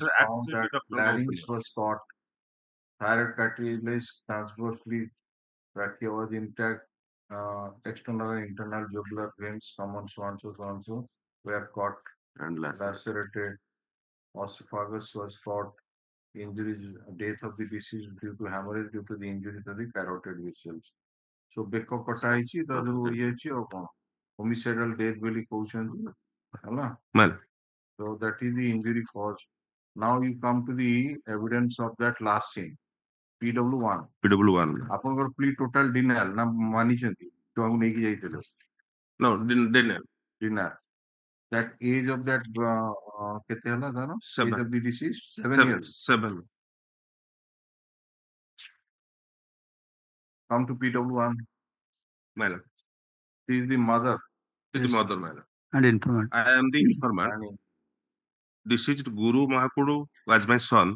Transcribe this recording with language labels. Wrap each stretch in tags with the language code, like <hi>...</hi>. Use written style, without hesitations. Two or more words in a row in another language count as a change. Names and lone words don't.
<en>found that larynx was cut, thyroid cartilage transversely, trachea was intact, external and internal jugular veins, common so on so were cut and lacerated, esophagus was cut, injuries, death of the deceased due to hemorrhage due to the injury to the carotid vessels.</en> <or>So ବେକ କଟା ହେଇଛି ତା ଯୋଉ ଇଏ ହେଇଛି ଆଉ କଣ</or> <en>homicidal death</en> <or>ବୋଲି କହୁଛନ୍ତି ହେଲା.</or> <en>So that is the injury cause. Now you come to the evidence of that last scene.</en> <or>PW1. ଆପଣଙ୍କର</or> <en>plea total denial</en> <or>ନା ମାନିଛନ୍ତି ଛୁଆଙ୍କୁ ନେଇକି ଯାଇଥିଲେ?</or> <en>No, denial. That age of that</en> <or>କେତେ ହେଲା ତାର?</or> <en>7. Age of the deceased 7 years. 7. Come to PW1. Madam. She is the mother. It is mother, madam. And informant. I am the informant. Deceased Guru Mahakudu was my son.</en>